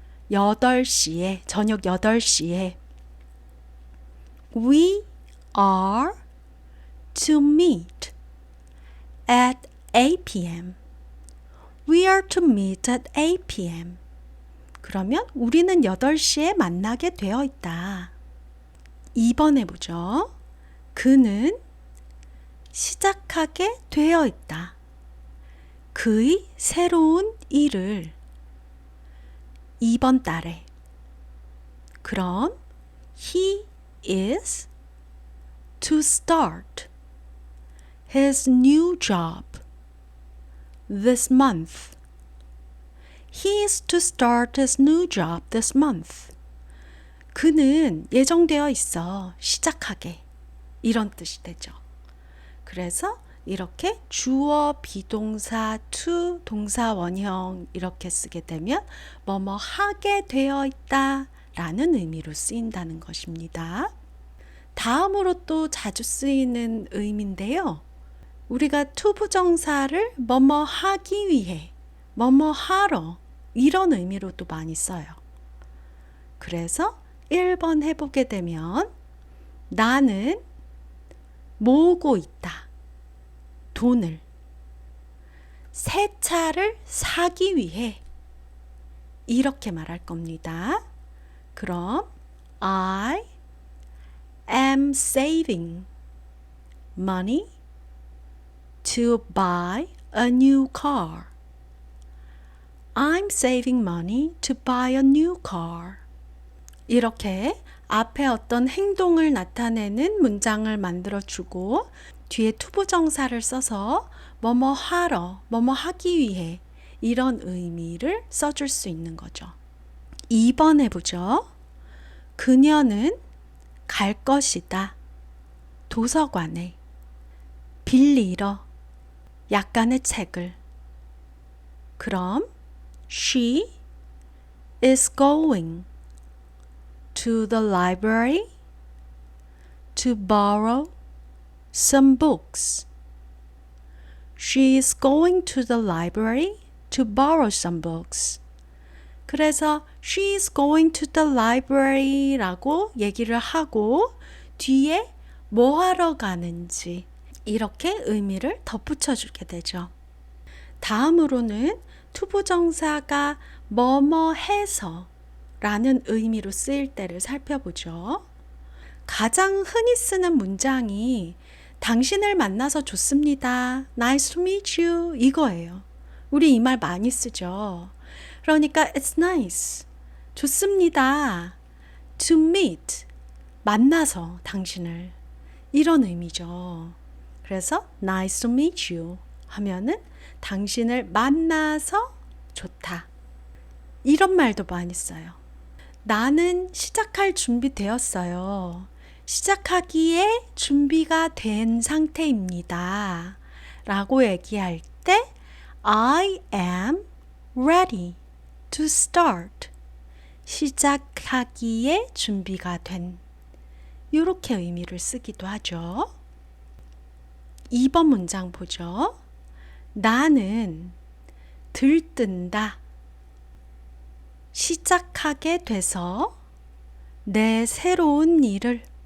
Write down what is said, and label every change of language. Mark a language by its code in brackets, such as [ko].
[ko] 8시에, 저녁 8시에 [en] We are to meet at 8 p.m. We are to meet at 8 p.m. [ko] 그러면 우리는 8시에 만나게 되어 있다. 2번 해보죠. 그는 시작하게 되어 있다. 그의 새로운 일을 이번 달에. 그럼 [en] he is to start his new job this month. He is to start his new job this month. [ko] 그는 예정되어 있어. 시작하게. 이런 뜻이 되죠. 그래서 이렇게 주어, 비동사, to, 동사 원형 이렇게 쓰게 되면 뭐뭐 하게 되어 있다 라는 의미로 쓰인다는 것입니다. 다음으로 또 자주 쓰이는 의미인데요. 우리가 to 부정사를 뭐뭐 하기 위해, 뭐뭐 하러 이런 의미로도 많이 써요. 그래서 1번 해보게 되면 나는 모으고 있다. 돈을. 새 차를 사기 위해 이렇게 말할 겁니다. 그럼 [en] I am saving money to buy a new car. I'm saving money to buy a new car. [ko] 이렇게 앞에 어떤 행동을 나타내는 문장을 만들어주고 뒤에 투부정사를 써서 뭐뭐 하러, 뭐뭐 하기 위해 이런 의미를 써줄 수 있는 거죠. 2번 해보죠. 그녀는 갈 것이다. 도서관에 빌리러 약간의 책을. 그럼 [en] she is going to the library to borrow some books. She is going to the library to borrow some books. [ko] 그래서 [en] she is going to the library [ko] 라고 얘기를 하고 뒤에 뭐 하러 가는지 이렇게 의미를 덧붙여 주게 되죠. 다음으로는 투부정사가 뭐뭐 해서 라는 의미로 쓰일 때를 살펴보죠. 가장 흔히 쓰는 문장이 당신을 만나서 좋습니다. [en] Nice to meet you. [ko] 이거예요. 우리 이 말 많이 쓰죠. 그러니까 [en] it's nice. [ko] 좋습니다. [en] To meet. [ko] 만나서 당신을. 이런 의미죠. 그래서 [en] nice to meet you [ko] 하면은 당신을 만나서 좋다. 이런 말도 많이 써요. 나는 시작할 준비 되었어요. 시작하기에 준비가 된 상태입니다. 라고 얘기할 때 [en] I am ready to start. [ko] 시작하기에 준비가 된. 이렇게 의미를 쓰기도 하죠. 2번 문장 보죠. 나는 들뜬다. 시작하게 돼서 내 새로운 일을.